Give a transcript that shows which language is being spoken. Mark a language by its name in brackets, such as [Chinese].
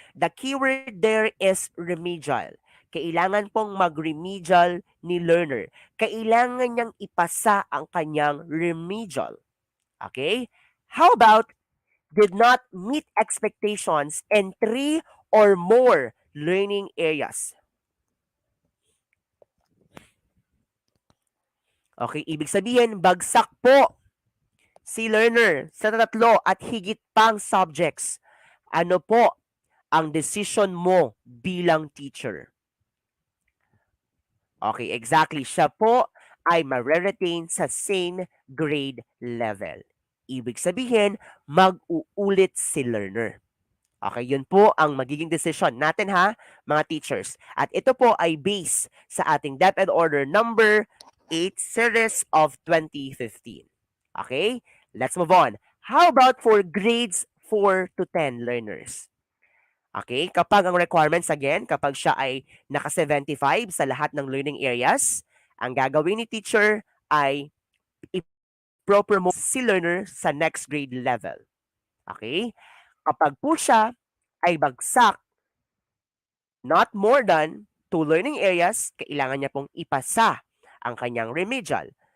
[English] The keyword there is remedial. [Filipino] Kailangan pong mag-remedial ni learner. Kailangan niyang ipasa ang kanyang remedial. [English] Okay? How about did not meet expectations in 3 or more learning areas? [Filipino] Okay, ibig sabihin, bagsak po si learner sa tatlo at higit pang subjects. Ano po ang decision mo bilang teacher? Okay, exactly. Siya po ay ma-retain sa same grade level. Ibig sabihin, mag-uulit si learner. Okay, yun po ang magiging decision natin ha, mga teachers. At ito po ay based sa ating DepEd Order number 8 series of 2015. [English] Okay, let's move on. How about for grades 4 to 10 learners? [Filipino] Okay, kapag ang requirements again, kapag siya ay naka-75 sa lahat ng learning areas, ang gagawin ni teacher ay i-promote si learner sa next grade level. Okay? Kapag po siya ay bagsak not more than 2 learning areas, kailangan niya pong ipasa ang kanyang remedial.